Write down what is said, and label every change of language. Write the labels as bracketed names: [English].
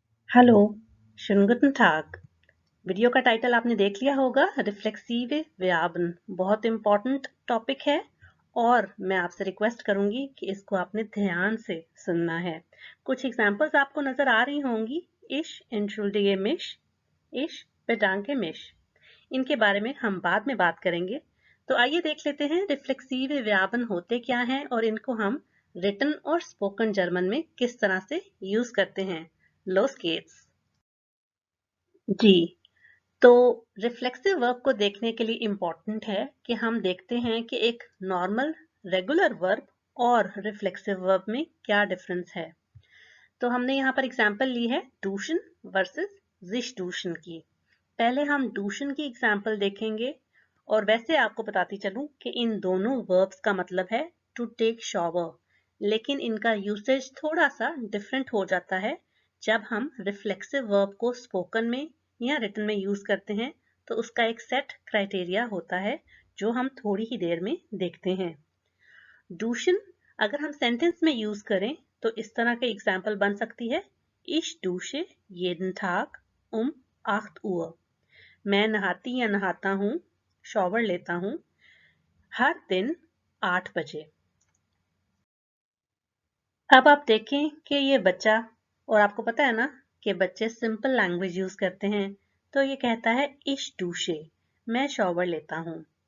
[German] हेलो, schönen guten Tag। [Hindi] Video का title आपने देख लिया होगा, रिफ्लेक्सिव व्यापन बहुत इम्पोर्टेंट टॉपिक है और मैं आपसे रिक्वेस्ट करूंगी कि इसको आपने ध्यान से सुनना है। कुछ एग्जांपल्स आपको नजर आ रही होंगी। [German] Ich entschuldige mich, ich bedanke mich। [Hindi] इनके बारे में हम बाद में बात करेंगे। तो आइए देख लेते हैं रिफ्लेक्सिव व्यापन होते क्या हैं और इनको हम रिटन और स्पोकन जर्मन में किस तरह से यूज करते हैं। [German] Los geht's। [Hindi] जी, तो रिफ्लेक्सिव वर्ब को देखने के लिए इम्पॉर्टेंट है कि हम देखते हैं कि एक नॉर्मल रेगुलर वर्ब और रिफ्लेक्सिव वर्ब में क्या डिफरेंस है। तो हमने यहाँ पर एग्जांपल ली है डूशन वर्सेस जिश डूशन की। पहले हम डूशन की एग्जांपल देखेंगे और वैसे आपको बताती चलूं कि इन दोनों वर्ब्स का मतलब है टू टेक शॉवर, लेकिन इनका यूसेज थोड़ा सा डिफरेंट हो जाता है जब हम रिफ्लेक्सिव वर्ब को स्पोकन में या रिटन में यूज करते हैं। तो उसका एक सेट क्राइटेरिया होता है जो हम थोड़ी ही देर में देखते हैं। डूशन अगर हम सेंटेंस में यूज करें तो इस तरह के एग्जाम्पल बन सकती है। [German] Ich dusche jeden Tag um 8 Uhr। [Hindi] मैं नहाती या नहाता हूँ, शॉवर लेता हूँ हर दिन 8 बजे। अब आप देखें कि ये बच्चा, और आपको पता है ना कि बच्चे सिंपल लैंग्वेज यूज करते हैं, तो ये कहता है [German] इश डूशे, [Hindi] मैं शॉवर लेता हूँ।